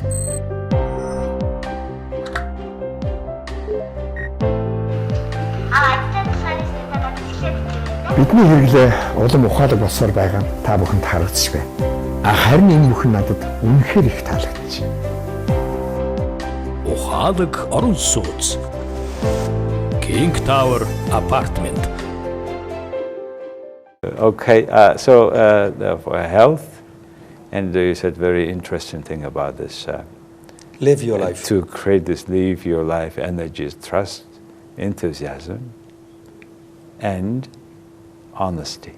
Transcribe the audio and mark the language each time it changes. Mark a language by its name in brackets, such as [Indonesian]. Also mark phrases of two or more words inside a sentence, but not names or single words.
[Mongolian] Бидний хэрэглээ улам ухаалаг болсоор байгаа нь та бүхэнд харагдчих байна. Харин энэ бүхэн надад үнэхээр их таалагдчих. Ухаалаг орон сууц. King Tower Apartment. [English] Okay, so for health, and you said very interesting thing about this. Live your life. To create this live your life energy, trust, enthusiasm, and honesty.